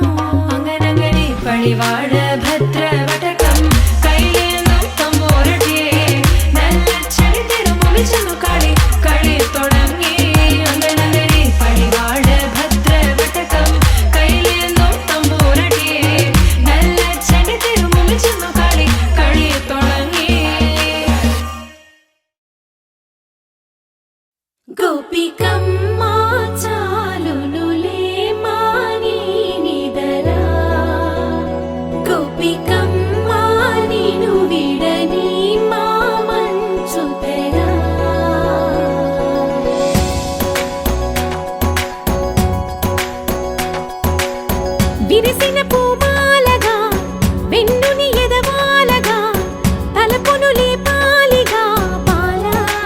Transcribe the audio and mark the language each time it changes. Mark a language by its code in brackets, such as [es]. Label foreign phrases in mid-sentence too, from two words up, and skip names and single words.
[ml] അങ്ങനെ പടിവാള ഭദ്രവടകം കൈലേന്തും തമ്പൂരട്ടി നല്ല ചെടി തിരുമുമ്പിൽ ചെന്നു കളി കളി തുടങ്ങി അങ്ങനെ പടിവാള ഭദ്രവടകം കൈലേന്തും തമ്പൂരട്ടി നല്ല ചെടി തിരുമുമ്പിൽ ചെന്നു കളി കളി തുടങ്ങി [te] గోపికమ్మ చాలునులే మాని నిదరా గోపికమ్మ నిను విడని మా మంచు తెరా విరిసిన పూమాలగా వెన్నుని ఎదవాలగా తలపును లేపాలిగా పాలా